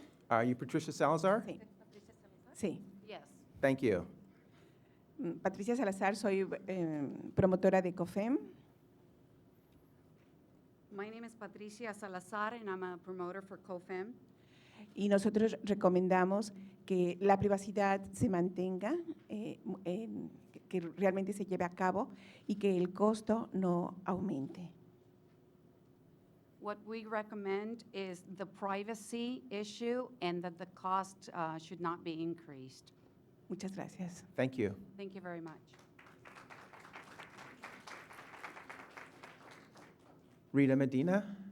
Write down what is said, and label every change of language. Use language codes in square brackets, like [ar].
[en] Are you Patricia Salazar? [es] Sí. Sí. [en] Yes. Thank you. [es] Patricia Salazar, soy promotora de COFEM. [en] My name is Patricia Salazar, and I'm a promoter for COFEM. [es] Y nosotros recomendamos que la privacidad se mantenga, que realmente se lleve a cabo y que el costo no aumente. [en] What we recommend is the privacy issue and that the cost should not be increased. [es] Muchas gracias. [en] Thank you. Thank you very much. Rita Medina?